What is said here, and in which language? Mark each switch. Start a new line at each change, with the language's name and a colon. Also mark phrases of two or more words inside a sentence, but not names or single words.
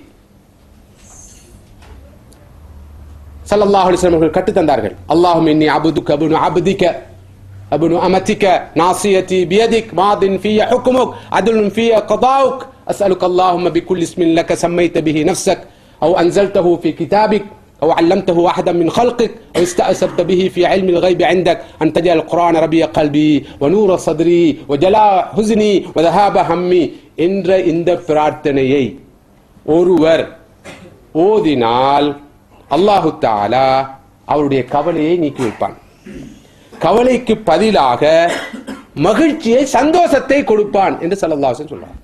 Arabic: صلى الله عليه وسلم
Tamil: அவர்கள் கற்று தந்தார்கள்.
Arabic: اللهم إني عبدك ابن عبدك ابن أمتك ناصيتي بيدك ماض في حكمك عدل في قضاؤك أسألك اللهم بكل اسم لك سميت به نفسك أو أنزلته في كتابك أو علمته أحدا من خلقك أو استأثرت به في علم الغيب عندك أن تجعل القرآن ربيع قلبي ونور صدري وجلاء حزني وذهاب همي.
Tamil: என்ற இந்த பிரார்த்தனையை ஒருவர் ஓதினால்
Arabic: الله تعالى
Tamil: அவருடைய கவலையை நீக்கி வைப்பான். கவலைக்கு பதிலாக மகிழ்ச்சியை, சந்தோஷத்தை கொடுப்பான் என்று
Arabic: صلى الله عليه وسلم
Tamil: சொல்றார்.